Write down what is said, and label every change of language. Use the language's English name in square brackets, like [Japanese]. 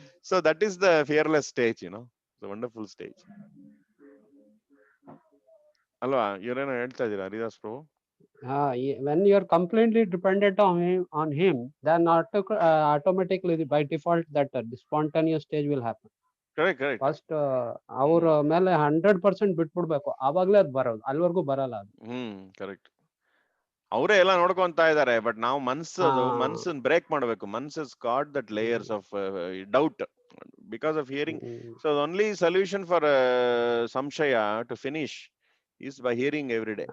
[English] So that is the fearless stage, the wonderful stage ಅಲ್ವಾ? [Kannada] ಇವರೇನೋ ಹೇಳ್ತಾ ಇದ್ದೀರಾ ಹರಿದಾಸ್ ಪ್ರಭು? [English] When you are completely dependent on him, then automatically by default that the spontaneous stage will happen. Correct. [Kannada] First ಅವ್ರ ಮೇಲೆ 100% ಬಿಟ್ಬಿಡ್ಬೇಕು, ಆವಾಗ್ಲೇ ಅದ್ ಬರೋದು, ಅಲ್ಲಿವರೆಗೂ ಬರಲ್ಲ ಅದು. [English] Correct. [Kannada] ಅವರೇ ಎಲ್ಲ ನೋಡ್ಕೊಂತ ಇದಾರೆ, ಬಟ್ ನಾವು ಮನ್ಸನ್ ಬ್ರೇಕ್ ಮಾಡ್ಬೇಕು. [English] ಮನ್ಸ್ is got that layers of doubt because of hearing. So only solution for ಸಂಶಯ to finish is by hearing every day.